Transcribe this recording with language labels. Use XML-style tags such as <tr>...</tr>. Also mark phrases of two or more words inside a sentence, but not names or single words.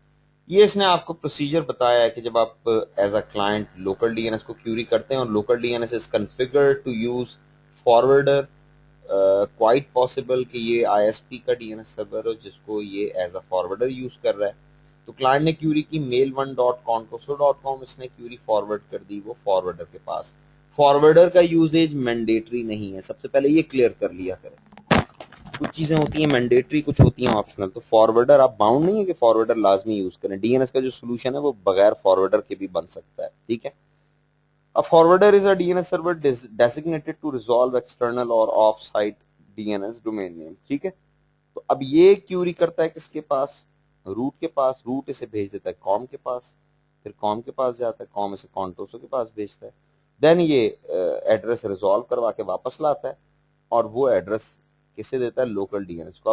<hi>ये इसने आपको प्रोसीजर बताया है कि जब आप</hi> <en>as a client local DNS</en> <hi>को क्यूरी करते हैं और</hi> <en>local DNS is configured to use forwarder, quite possible</en> <hi>कि ये आईएसपी का</hi> <en>DNS server</en> <hi>हो जिसको ये</hi> <en>as a forwarder use</en> <hi>कर रहा है। तो क्लाइंट ने क्यूरी की mail1.contoso.com, इसने क्यूरी फॉरवर्ड कर दी वो फॉरवर्डर के पास। फॉरवर्डर का</hi> <en>usage mandatory</en> <hi>नहीं है, सबसे पहले ये क्लियर कर लिया करें। कुछ चीजें होती हैं मैंडेटरी, कुछ होती हैं ऑप्शनल। तो फॉरवर्डर आप बाउंड नहीं है कि फॉरवर्डर लाजमी यूज करें। डीएनएस का जो सोल्यूशन है वो बगैर फॉरवर्डर के भी बन सकता है, ठीक है।</hi> <en>A forwarder is a DNS server designated to resolve external or off-site DNS domain name,</en> <hi>ठीक है। तो अब ये क्यूरी करता है किसके पास, रूट के पास। रूट इसे भेज देता है कॉम के पास, फिर कॉम के पास जाता है, कॉम इसे कॉन्टोसो के पास भेजता है। देन ये एड्रेस रिजॉल्व करवा के वापस लाता है और वो एड्रेस किसे देता है,</hi> <en>local DNS</en> <hi>को।</hi>